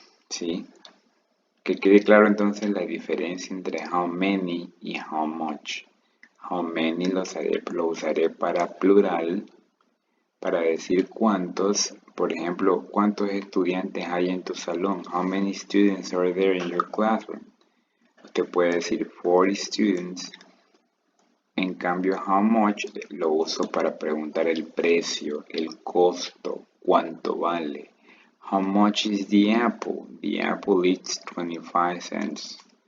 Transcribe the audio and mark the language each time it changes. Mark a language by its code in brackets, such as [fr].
[es] ¿Sí? Que quede claro entonces la diferencia entre [en] how many [es] y [en] how much. [es] How many lo usaré para plural, para decir cuántos. Por ejemplo, ¿cuántos estudiantes hay en tu salón? [en] How many students are there in your classroom? [es] Usted puede decir [en] 40 students. [es] En cambio, [en] how much [es] lo uso para preguntar el precio, el costo, cuánto vale. [en] How much is the apple? The apple is 25 cents.